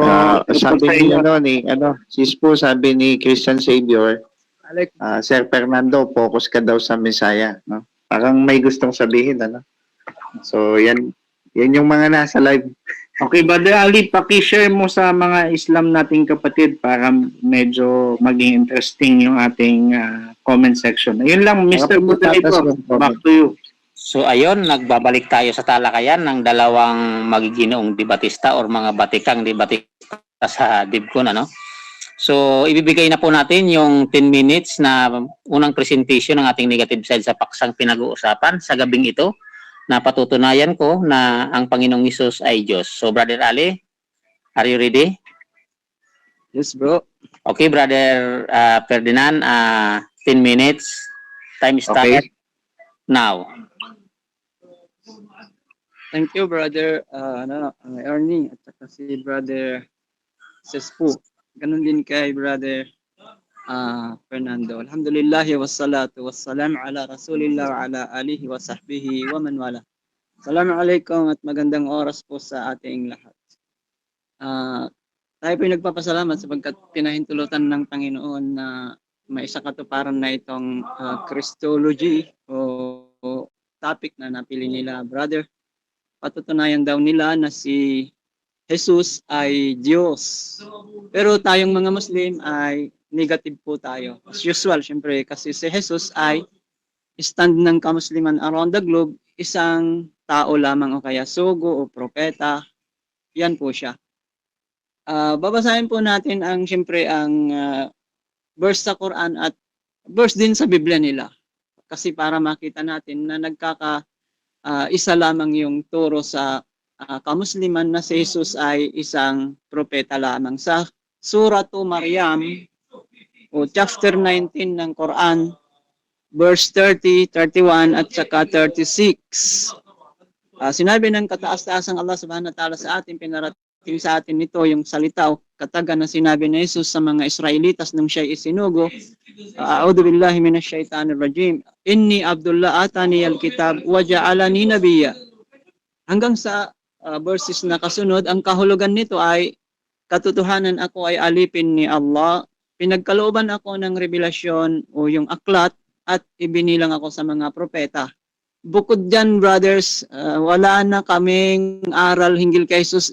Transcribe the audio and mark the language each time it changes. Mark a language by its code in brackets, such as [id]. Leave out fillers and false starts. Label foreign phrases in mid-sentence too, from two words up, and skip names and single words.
[tl] sabi ni Sispo, sabi ni Christian Savior, Sir Fernando, focus ka daw sa Messiah, no? Parang may gustong sabihin, So, yan yung mga nasa live. Okay, Brother Ali, paki-share mo sa mga Islam nating kapatid para medyo maging interesting yung ating [en] comment section. [tl] Ayun lang, [en] Mr. Moderator, back to you. [tl] So ayun, nagbabalik tayo sa talakayan ng dalawang magiginoong debatista or mga batikang debatista sa DIVCON, So, ibibigay na po natin yung 10 minutes na unang presentation ng ating [en] negative side [tl] sa paksang pinag-uusapan sa gabing ito, na patutunayan ko na ang Panginoong Hesus ay Diyos. [en] So, Brother Ali, are you ready? Yes, bro. Okay, Brother Ferdinand, 10 minutes. Time started now. Thank you, Brother Ernie, [tl] at saka si [en] Brother Sespo. [tl] Ganun din kay Brother Fernando. [ar] الحمد لله والصلاة والسلام على رسول الله وعلى آله وصحبه ومن والاه. [tl] Assalamualaikum at magandang oras po sa ating lahat. Tayo po nagpapasalamat sapagkat pinahintulutan ng Panginoon na maisakatuparan na itong Christology o topic na napili nila, brother. Patutunayan daw nila na si Jesus ay Diyos. Pero tayong mga Muslim ay negative po tayo. [en] As usual, [tl] syempre, kasi si Jesus ay stand ng kamusliman [en] around the globe, [tl] isang tao lamang o kaya sugo o propeta. Yan po siya. Babasahin po natin syempre ang verse sa Quran at verse din sa Biblia nila. Kasi para makita natin na isa lamang yung turo sa kamusliman na si Jesus ay isang propeta lamang. Sa Suratu Maryam o chapter 19 ng Quran, verse 30, 31 at saka 36. Sinabi ng kataas-taasang Allah [ar] سبحانه وتعالى [tl] sa atin, pinarating sa atin nito yung salita o katagan na sinabi ni Jesus sa mga Israelitas nung siya isinugo. [ar] أعوذ بالله من الشيطان الرجيم. إني عبد الله آتاني الكتاب وجعلني نبيا. [tl] Hanggang sa verses na kasunod, ang kahulugan nito ay katotohanan ako ay alipin ni Allah. Pinagkalooban ako ng revelasyon o yung aklat at ibinilang ako sa mga propeta. Bukod dyan, brothers, wala na kaming aral hinggil kay Jesus.